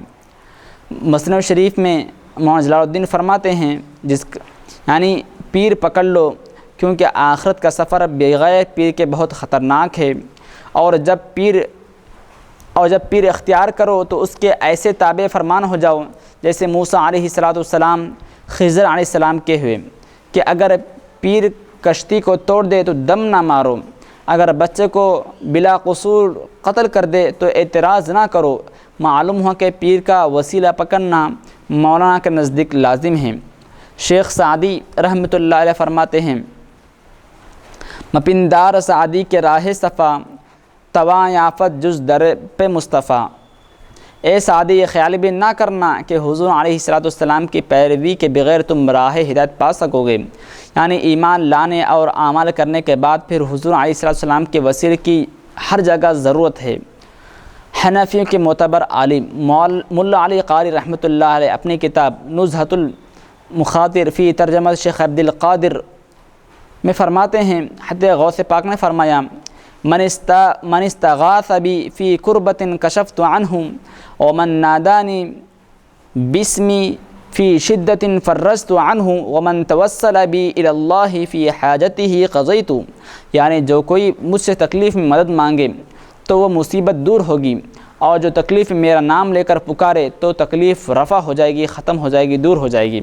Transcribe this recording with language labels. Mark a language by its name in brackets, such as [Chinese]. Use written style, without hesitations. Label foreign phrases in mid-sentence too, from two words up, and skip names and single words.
[Urdu] مسنون شریف میں مولانا جلال الدین فرماتے ہیں یعنی پیر پکڑ لو، کیونکہ آخرت کا سفر بغیر پیر کے بہت خطرناک ہے، اور جب پیر اختیار کرو تو اس کے ایسے تابع فرمان ہو جاؤ جیسے موسیٰ علیہ السلام خضر علیہ السلام کے ہوئے کہ اگر پیر کشتی کو توڑ دے تو دم نہ مارو، اگر بچے کو بلا قصور قتل کر دے تو اعتراض نہ کرو۔ معلوم ہوا کہ پیر کا وسیلہ پکڑنا مولانا کے نزدیک لازم ہے۔ شیخ سعدی رحمۃ اللہ علیہ فرماتے ہیں، [Persian] مپندار سعدی کے راہ صفا، تواں یافت جز در پہ مصطفیٰ۔ [Urdu] اے سعدی یہ خیال بھی نہ کرنا کہ حضور علیہ السلام کی پیروی کے بغیر تم راہ ہدایت پا سکو گے، یعنی ایمان لانے اور اعمال کرنے کے بعد پھر حضور علیہ السلام کے وسیلے کی ہر جگہ ضرورت ہے۔ حنفیوں کے معتبر عالم ملا علی قاری رحمۃ اللہ علیہ اپنی کتاب نزہۃ المخاطر فی ترجمہ شیخ عبد القادر میں فرماتے ہیں، حضرت غوث پاک نے فرمایا، [Arabic] من استغاث بی فی کربت کشفت عنہ ومن نادانی باسمی فی شدت فرجت عنہ ومن توسل بی الی اللہ فی حاجتہ قضیت، [Urdu] یعنی جو کوئی مجھ سے تکلیف میں مدد مانگے تو وہ مصیبت دور ہوگی، اور جو تکلیف میرا نام لے کر پکارے تو تکلیف رفع ہو جائے گی، ختم ہو جائے گی، دور ہو جائے گی۔